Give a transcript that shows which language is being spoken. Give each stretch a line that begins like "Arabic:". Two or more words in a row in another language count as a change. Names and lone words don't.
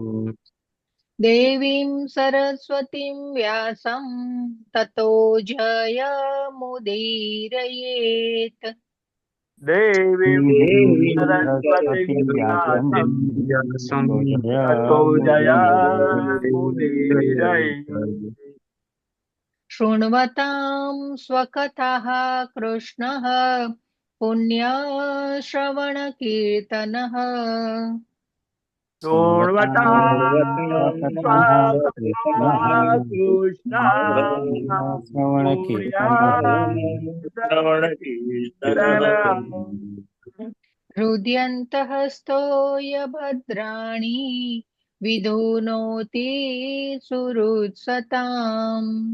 Sanskrit: દેવીં સરસ્વતીં વ્યાસં તતો જયમુદીરયેત. દેવીં સરસ્વતીં વ્યાસં તતો જયમુદીરયેત. શૃण्वतां स्वकथाः कृष्णः पुण्यश्रवणकीर्तनः. हृद्यन्तः स्तोय भद्राणि विधुनोति सुहृत्सताम्.